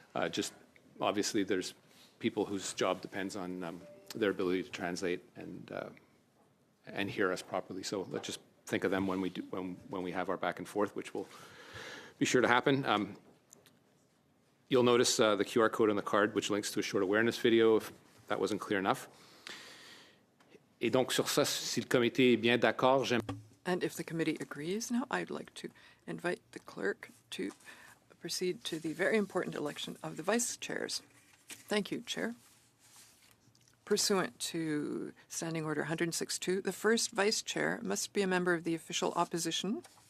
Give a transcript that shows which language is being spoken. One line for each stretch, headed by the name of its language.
English: Just obviously there's people whose job depends on their ability to translate and hear us properly. So let's just think of them when we have our back and forth, which will be sure to happen. You'll notice the QR code on the card, which links to a short awareness video, if that wasn't clear enough.
French: Et donc sur ça, si le comité est bien d'accord,
English: And if the committee agrees now, I'd like to invite the clerk to proceed to the very important election of the vice chairs. Thank you, Chair. Pursuant to Standing Order 106.2, the first vice chair must be a member of the official opposition.